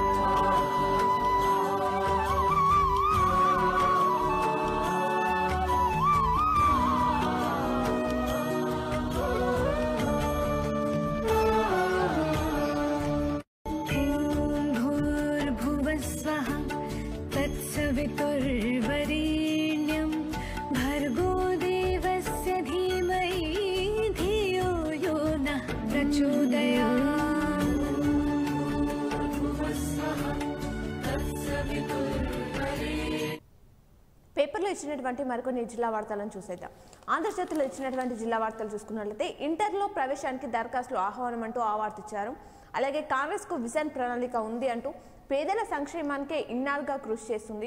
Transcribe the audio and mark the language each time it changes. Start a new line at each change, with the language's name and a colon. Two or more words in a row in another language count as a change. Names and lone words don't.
Sanskrit: ॐ भूर्भुवः स्वः तत्सवितुर्वरेण्यं भर्गो देवस्य धीमहि धियो यो नः प्रचोदयात्।
Telugu: పేపర్లో ఇచ్చినటువంటి మరికొన్ని జిల్లా వార్తలను చూసేద్దాం. ఆంధ్రజ్యోతిలో ఇచ్చినటువంటి జిల్లా వార్తలు చూసుకున్నట్లయితే ఇంటర్లో ప్రవేశానికి దరఖాస్తులు ఆహ్వానం అంటూ ఆ వార్త ఇచ్చారు. అలాగే కాంగ్రెస్కు విజన్ ప్రణాళిక ఉంది అంటూ పేదల సంక్షేమానికే ఇన్నాళ్ళుగా కృషి చేస్తుంది.